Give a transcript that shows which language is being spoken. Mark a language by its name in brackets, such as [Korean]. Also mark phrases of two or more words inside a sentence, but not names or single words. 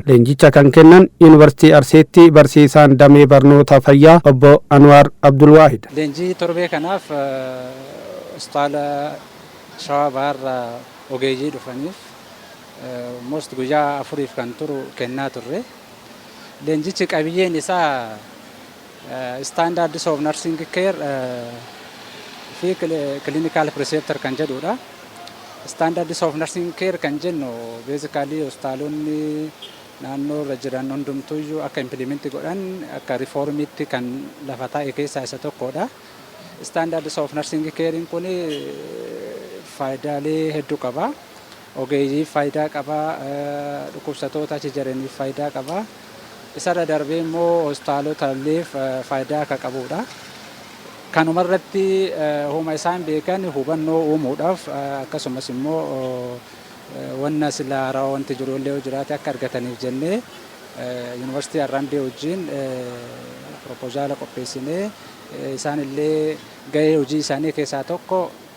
[Oromo] Leenjicha kan kennan Yuunivarsiitii Arsiitti barsiisaan damee barnoota fayyaa obbo Anwaar Abdulwaahid. Leenjii torbee kanaaf hospitaala Shawaa Bahaarraa ogeeyyii dhufaniif most guyyaa 4 kan turu kennaa turre. Leenjichi qabiyyeen isaa [English] standards of nursing care [Oromo] fi [English] clinical preceptor [Oromo] kan jedhudha. [English] Standards of nursing care [Oromo] kan jennu basically hospitaalonni naannoo irra jiran hundumtuyyuu akka implement godhan akka reformitti kan lafa taa'e keessaa isa tokkodha. [English] Standards of nursing care [Oromo] kun faayidaalee hedduu qaba. Ogeeyyii faayidaa qaba, dhukkubsattoota achi jiraniif faayidaa qaba. Isarra darbee immoo hospitaalota illee faayidaa akka qabudha. Kanuma irratti homa isaan beekan hubannoo uumuudhaaf akkasumas immoo wanna silaaraa wanti jiru illee jiraate akka argataniif jennee Yuunivarsiitii Harraambee wajjin propozaala qopheessinee isaan illee gahee hojii isaanii keessaa tokko